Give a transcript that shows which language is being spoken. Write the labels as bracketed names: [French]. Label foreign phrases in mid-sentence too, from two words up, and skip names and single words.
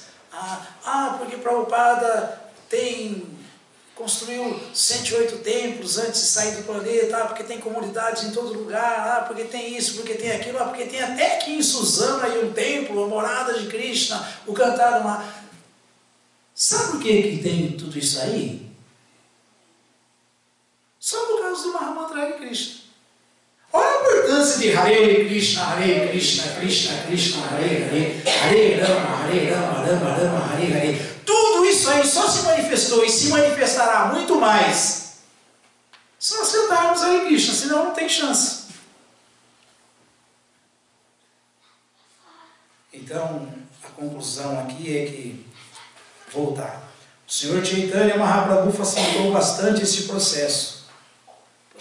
[Portuguese] porque Prabhupada construiu 108 templos antes de sair do planeta, porque tem comunidades em todo lugar, porque tem isso, porque tem aquilo, porque tem até aqui em Suzano aí um templo, a morada de Krishna, o cantar uma... Sabe por que tem tudo isso aí? Só por causa do Mahamantra Hare Krishna. Olha a importância de Hare Krishna, Krishna Krishna, Hare Hare, Hare Rama, Rama Hare Hare. Tudo isso aí só se manifestou e se manifestará muito mais se nós cantarmos Hare Krishna, senão não tem chance. Então, a conclusão aqui é que, voltar, o Senhor Chaitanya Mahaprabhu facilitou bastante esse processo.